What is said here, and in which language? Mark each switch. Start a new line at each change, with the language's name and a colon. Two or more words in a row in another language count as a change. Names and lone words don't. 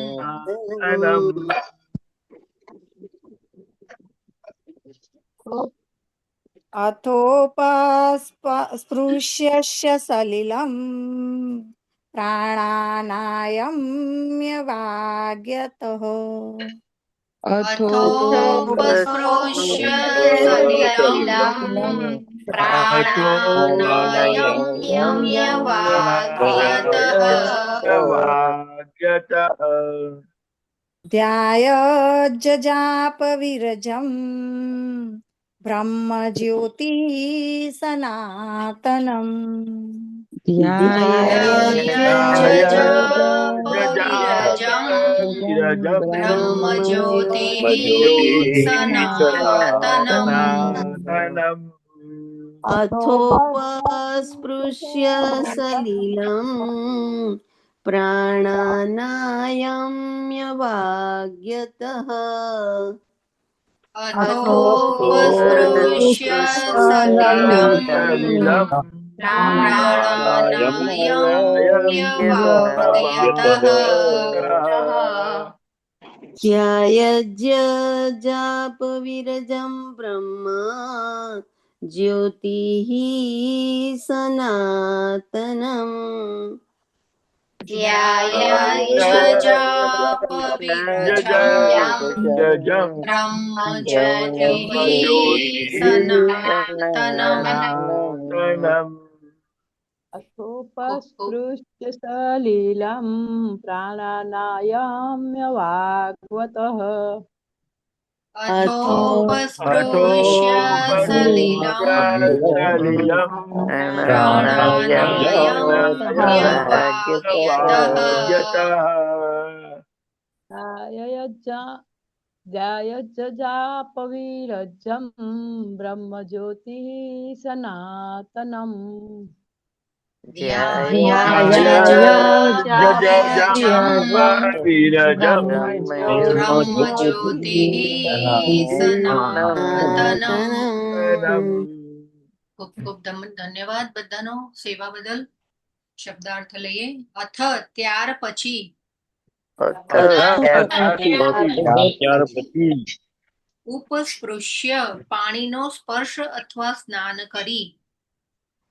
Sanskrit: अथोपस्पृश्य सलिलं प्राणानायम्यवाग्यतः અથોપસ્પૃશ્ય સલિલમ પ્રાણાનાયમ્યવાગ્યતઃ ध्यायज्जजापविरजं ब्रह्मज्योतिः सनातनम् ध्यायज्जजापविरजं ब्रह्मज्योतिः सनातनम्. अथोपस्पृश्य सलिलं प्राणानायम्यवाग्यतः અથોપસ્પૃશ્ય સલિલમ પ્રાણાનાયમ્યવાગ્યતઃ ध्यायज्जजापविरजं ब्रह्म ज्योतिः सनातनम् ध्यायज्जजापविरजं ब्रह्मज्योतिः सनातनम्. अथोपस्पृश्य सलिलं प्राणानायम्यवाग्वतः અથોપસ્પૃશ્ય સલિલમ પ્રાણાનાયમ્યવાગ્યતઃ ध्यायज्जजापविरजं ब्रह्मज्योतिः सनातनम् ब्रह्मज्योतिः સનાતનમ.
Gujarati: ખૂબ ખૂબ ધન્યવાદ બધાનો સેવા બદલ. શબ્દાર્થ લઈએ. અથ ત્યાર પછી, ઉપસ્પૃશ્ય પાણીનો સ્પર્શ અથવા સ્નાન કરી,